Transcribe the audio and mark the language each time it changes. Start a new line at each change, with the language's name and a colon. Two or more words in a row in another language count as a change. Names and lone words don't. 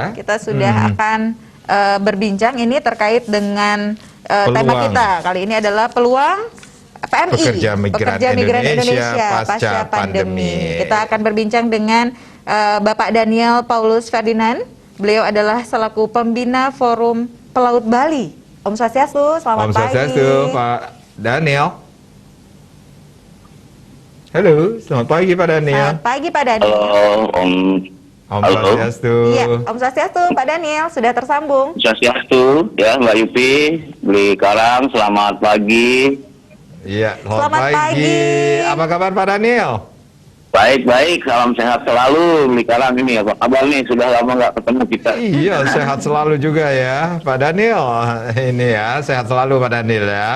Indonesian: Kita sudah akan berbincang ini terkait dengan tema kita kali ini adalah peluang PMI, pekerja migran Indonesia pasca pandemi. Kita akan berbincang dengan Bapak Daniel Paulus Ferdinand. Beliau adalah selaku pembina Forum Pelaut Bali. Om Swastiastu, selamat pagi. Om Swastiastu, Pak Daniel. Halo, selamat pagi Pak Daniel. Selamat pagi Pak Daniel. Halo Om Swastiastu. Iya, Om Swastiastu, Pak Daniel sudah tersambung. Swastiastu, ya Mbak Yupi, Beli Karang, selamat pagi. Iya, selamat pagi. Apa kabar Pak Daniel? Baik, salam sehat selalu Beli Karang ini. Apa kabar nih? Sudah lama nggak ketemu kita. Iya, sehat selalu juga ya Pak Daniel. Ini ya, sehat selalu Pak Daniel ya.